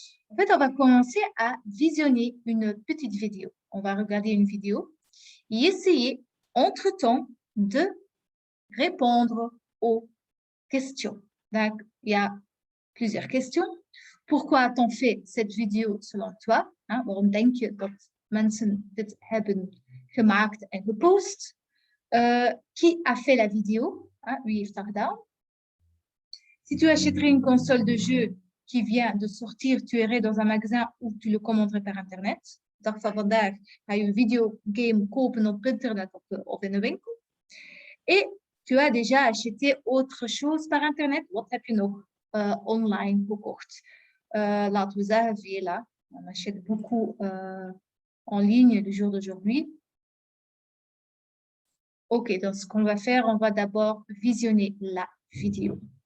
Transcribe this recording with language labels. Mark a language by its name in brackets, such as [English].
[French] En fait, on va commencer à visionner une petite vidéo. On va regarder une vidéo et essayer, entre-temps, de répondre aux questions. Donc, il y a plusieurs questions. Pourquoi a-t-on fait cette vidéo selon toi? [Dutch] Waarom denk je dat mensen dit hebben gemaakt en gepost? [French] Qui a fait la vidéo? [Dutch] Wie heeft dat gedaan? [French] Si tu achèterais une console de jeu qui vient de sortir, tu irais dans un magasin ou tu le commanderais par internet. [Dutch] Dag van vandaag ga je een videogame kopen op internet of in een winkel. [French] Et tu as déjà acheté autre chose par internet. [Dutch] Wat heb je nog online gekocht? Laten we zeggen, veel. [French] On achète beaucoup en ligne le jour d'aujourd'hui. Ok, donc ce qu'on va faire, on va d'abord visionner la vidéo.